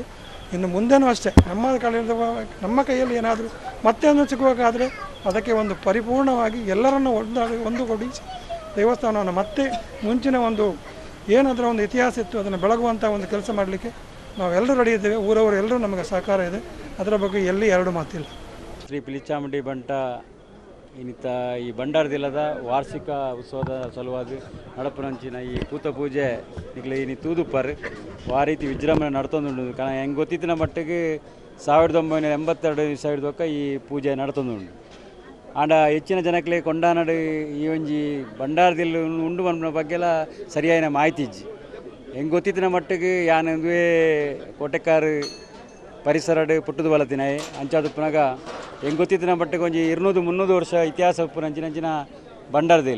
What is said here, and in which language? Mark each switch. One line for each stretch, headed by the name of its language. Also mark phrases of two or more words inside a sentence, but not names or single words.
Kannada: ಇನ್ನು ಮುಂದೆನೂ ಅಷ್ಟೇ ನಮ್ಮ ಕೈಯಲ್ಲಿ ಏನಾದರೂ ಮತ್ತೆ ಒಂದು ಸಿಗುವಾಗಾದರೆ ಅದಕ್ಕೆ ಒಂದು ಪರಿಪೂರ್ಣವಾಗಿ ಎಲ್ಲರನ್ನು ಒಂದುಗೂಡಿಸಿ ದೇವಸ್ಥಾನವನ್ನು ಮತ್ತೆ ಮುಂಚಿನ ಒಂದು ಏನಾದರೂ ಒಂದು ಇತಿಹಾಸ ಇತ್ತು ಅದನ್ನು ಬೆಳಗುವಂಥ ಒಂದು ಕೆಲಸ ಮಾಡಲಿಕ್ಕೆ ನಾವೆಲ್ಲರೂ ರೆಡಿ ಇದ್ದೇವೆ. ಊರವರು ಎಲ್ಲರೂ ನಮಗೆ ಸಹಕಾರ ಇದೆ. ಅದರ ಬಗ್ಗೆ ಎಲ್ಲಿ ಎರಡು ಮಾತಿಲ್ಲ.
Tulu: ಶ್ರೀ ಪಿಲಿಚಾಮುಂಡಿ ಬಂಟ ಇನ್ನಿತ ಈ ಬಂಡಾರದಿಲ್ಲದ ವಾರ್ಷಿಕ ಉತ್ಸವದ ಸಲುವಾಗಿ ನಡಪುನಂಚಿನ ಈ ಕೂತ ಪೂಜೆ ಈಗಲೇ ಇನ್ನು ತೂದುಪ್ಪರ್ ಆ ರೀತಿ ವಿಜೃಂಭಣೆ ನಡ್ತೊಂದುಂಡು. ಕಾರಣ ಹೆಂಗೆ ಗೊತ್ತಿತ್ತಿನ ಮಟ್ಟಿಗೆ 1982 ಈ ಪೂಜೆ ನಡ್ತೊಂದುಂಡು. ಆಂಡ ಹೆಚ್ಚಿನ ಜನಕ್ಕೆ ಕೊಂಡಾನಡು ಈ ಒಂಜಿ ಬಂಡಾರದಿಲ್ಲ ಉಂಡು ಬಂದ ಬಗ್ಗೆಲ್ಲ ಸರಿಯಾದ ಮಾಹಿತಿ ಇಜ್ಜಿ. ಹೆಂಗೆ ಗೊತ್ತಿತ್ತಿನ ಮಟ್ಟಿಗೆ ಯಾನಂದುವೆ ಕೋಟೆಕಾರು ಪರಿಸರಡು ಪುಟ್ಟದು ಬಲತಿನಾಯಿ ಅಂಚಾದು ಪುನಗ ಹೆಂಗೆ ಗೊತ್ತಿತ್ತಿನ ಮಟ್ಟಿಗೆ ಒಂಜಿ 200-300 ವರ್ಷ ಇತಿಹಾಸ ಉಪ್ಪುನಂಚಿನ ಬಂಡಾರದಿಲ್ಲ.